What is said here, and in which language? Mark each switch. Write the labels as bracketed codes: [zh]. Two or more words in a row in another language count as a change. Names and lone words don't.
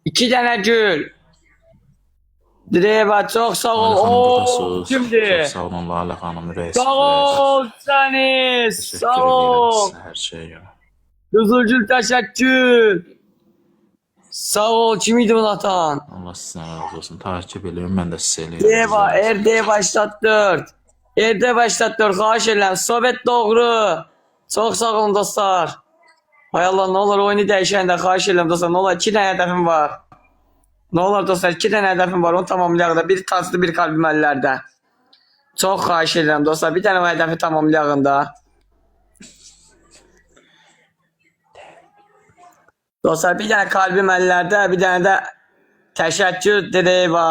[az] 2 dənə gül. Dreva çox sağ ol. Lalə xanım Oo, buradasınız. kimdir? Çox sağ olun Lalə xanım. Reis. Sağ ol səni. Sağ ol. Hər şeyə görə. Qızılgül təşəkkür. Sağ ol. Kim idi bunu atan? Allah sizdən razı olsun. Takip eləyin, mən də sizə eləyirəm. Deva, RD 84. RD 84, xahiş edirəm. Sovet doğru. Çox sağ olun dostlar. Hay Allah, nə olur oyunu dəyişəndə xahiş edirəm dostlar. Nə olur 2 dənə hədəfim var. Nə olur dostlar 2 dənə hədəfim var. Onu tamamlayaq da. Bir taclı, bir kalbim əllərdə. Çox xahiş edirəm dostlar. Bir dənə o hədəfi tamamlayaq da. Dostlar bir dənə kalbim əllərdə, bir dənə də təşəkkür Deva.